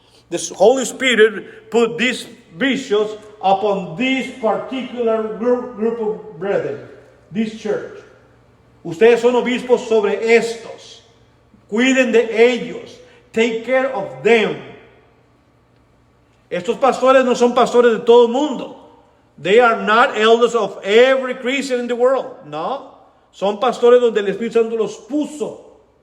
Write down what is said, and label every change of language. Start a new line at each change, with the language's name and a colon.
English: The Holy Spirit put these bishops upon this particular group of brethren, this church.
Spanish: Ustedes son obispos sobre estos. Cuiden de ellos.
English: Take care of them.
Spanish: Estos pastores no son pastores de todo el mundo.
English: They are not elders of every Christian in the world.
Spanish: No. Son pastores donde el Espíritu Santo los puso.